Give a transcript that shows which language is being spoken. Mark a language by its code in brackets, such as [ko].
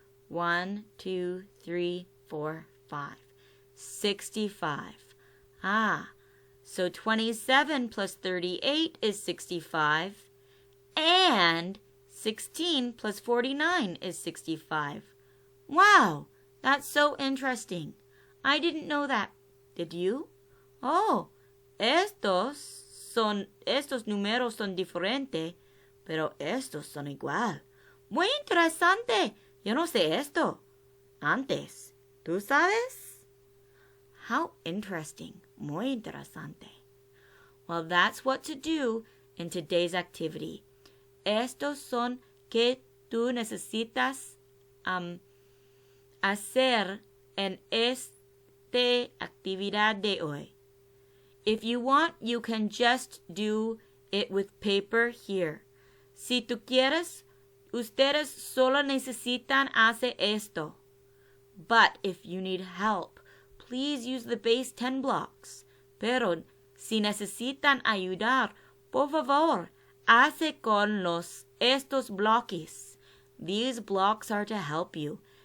[en] 1, 2, 3, 4, 5. 65. So 27 plus 38 is 65, and 16 plus 49 is 65. Wow, that's so interesting. I didn't know that. Did you? [es] Oh, estos números son diferentes, pero estos son igual. Muy interesante. Yo no sé esto antes. ¿Tú sabes? [en] How interesting. [es] Muy interesante. [en] Well, that's what to do in today's activity. [es] Estos son que tú necesitas hacer en esta actividad de hoy. [en] If you want, you can just do it with paper here. [es] Si tú quieres, ustedes solo necesitan hacer esto. [en] But if you need help, please use the base 10 blocks. [es] Pero si necesitan ayudar, por favor, hace con estos bloques. [en] These blocks are to help you.